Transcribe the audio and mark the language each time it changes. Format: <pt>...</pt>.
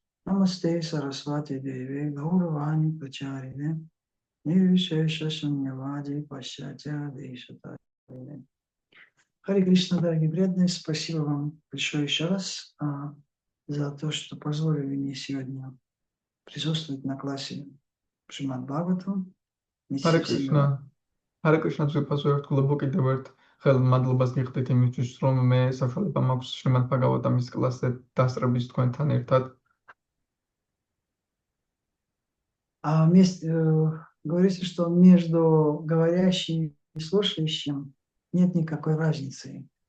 <sa>Намасте Сарасвати Деви, Гауравани Пачарине, Нирвишеша Шуньявади Пашатя Дишатарине.</sa> <ru>Хари Кришна, дорогие преданные, спасибо вам большое еще раз за то, что позволили мне сегодня присутствовать на классе Шримад Бхагаватам.</ru> <sa>Hare Krishna.</sa> <ka>Hare Krishna ძვირფასო ერთგულებო კიდევ ერთ ხელმადლობას გიხდით იმისთვის, რომ მე საშუალება მაქვს შრიმად ბჰაგავატამის კლასზე დასწრების თქვენთან ერთად.</ka> <ru>Говорится, что между говорящим и слушающим нет никакой разницы.</ru>